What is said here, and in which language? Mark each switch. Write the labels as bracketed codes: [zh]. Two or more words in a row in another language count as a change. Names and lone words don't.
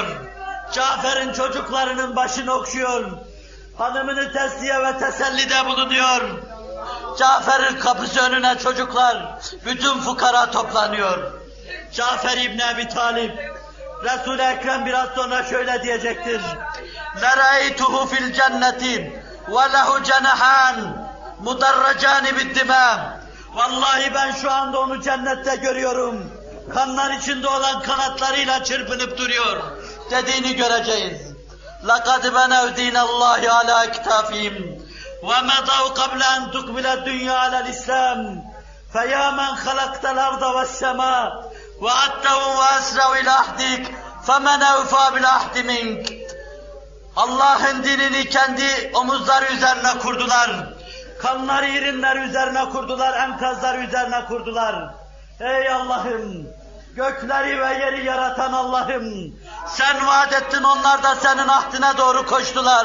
[tr] Cafer'in çocuklarının başını okşuyor. Hanımını tesliye ve tesellide bulunuyor. Cafer'in kapısı önüne çocuklar, bütün fukara toplanıyor. Cafer İbni Ebi Talib, Resul-i Ekrem biraz sonra şöyle diyecektir. [ar] لَرَأَيْتُهُ فِي الْجَنَّةِ وَلَهُ جَنَحَانِ مُدَرَّجَانِ بِالدِّمَامِ. [tr] Vallahi ben şu anda onu cennette görüyorum. Kanlar içinde olan kanatlarıyla çırpınıp duruyor. Dediğini göreceğiz. [ar] لَقَدْ بَنَوْ دِينَ اللّٰهِ عَلَى اَكْتَافِهِمْ وَمَضَوْا قَبْلَ أَنْ تُقْبِلَ الدُّنْيَا عَلَى الْإِسْلَامِ فَيَا مَنْ خَلَقْتَ الْأَرْضَ وَالسَّمَاءَ وَعَدْتَهُمْ وَأَسْرَوْا إِلَى عَهْدِكَ فَمَنْ أَوْفَى بِالْعَهْدِ مِنْكَ. [tr] Allah'ın dinini kendi omuzları üzerine kurdular. Kanlar irinler üzerine kurdular, enkazlar üzerine kurdular. Ey Allah'ım, gökleri ve yeri yaratan Allah'ım, sen vaat ettin, onlar da senin ahdine doğru koştular.